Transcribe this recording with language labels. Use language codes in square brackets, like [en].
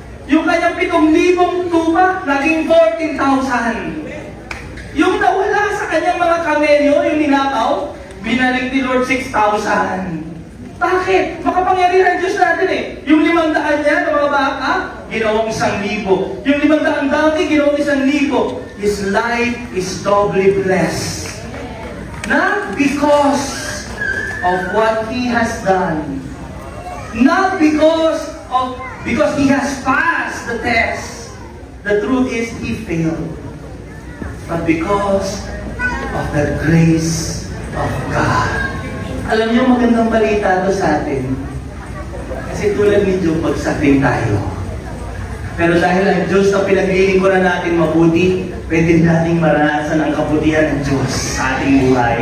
[tl] Yung kanyang 7,000 tupa, naging 14,000. Yung nawala sa kanyang mga kamelyo, yung ninakaw, binalik ni Lord 6,000. Bakit? Makapangyarihan Diyos natin eh. Yung 500 niya ng mga baka, ginawang 1,000. Yung 500 dami, ginawang 1,000. [en] His life is doubly blessed. Not because of what he has done. Not because he has passed the test. The truth is, he failed. But because of the grace of God. [tl] Alam niyo, magandang balita to sa atin. Kasi tulad ni Job, bagsak din tayo. Pero dahil ang Diyos na pinaglilingkuran natin mabuti, pwede nating maranasan ang kabutihan ng Diyos sa ating buhay.